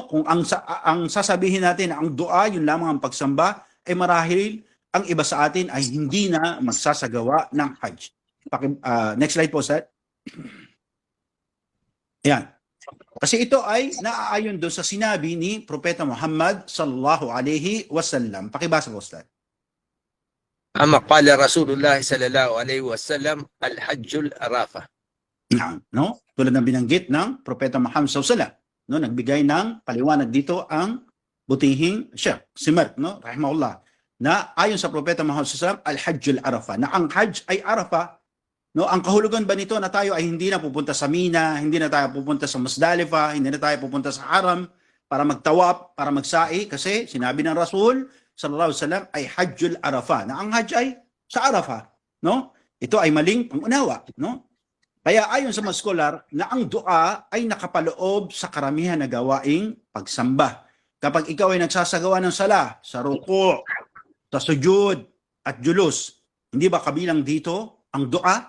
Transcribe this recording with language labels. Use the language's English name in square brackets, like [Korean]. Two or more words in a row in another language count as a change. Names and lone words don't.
[Filipino] Kung ang sasabihin natin na ang dua yun lamang ang pagsamba, ay marahil ang iba sa atin ay hindi na magsasagawa ng Hajj. Next slide po, Sir. Ayan. Kasi ito ay naaayon doon sa sinabi ni Propeta Muhammad [Arabic] صلى الله عليه وسلم. [Filipino] Pakibasa po, Ustad. [Arabic] أما قال رسول الله صلى الله عليه وسلم الحج العرفة. [Filipino] No? Tulad ng binanggit ng Propeta Muhammad [Arabic] صلى الله عليه وسلم, [Filipino] no, nagbigay ng paliwanag dito ang butihing Sheikh Simar, no, rahimahullah, na ayon sa Propeta Muhammad [Arabic] صلى الله عليه وسلم, الحج عرفة, [Filipino] na ang Hajj ay Arafah. No, ang kahulugan ba nito na tayo ay hindi na pupunta sa Mina, hindi na tayo pupunta sa Musdalifah, hindi na tayo pupunta sa Haram para magtawaf, para magsa'i, kasi sinabi ng Rasul [Arabic] صلى الله عليه وسلم [Filipino] ay [Arabic] الحج عرفة, [Filipino] na ang Hajj ay sa Arafah, no? Ito ay maling pangunawa, no? Kaya ayon sa mga scholar na ang dua ay nakapaloob sa karamihan na gawaing pagsamba. Kapag ikaw ay nagsasagawa ng sala, sa ruku', sa sujud at julus, hindi ba kabilang dito ang dua?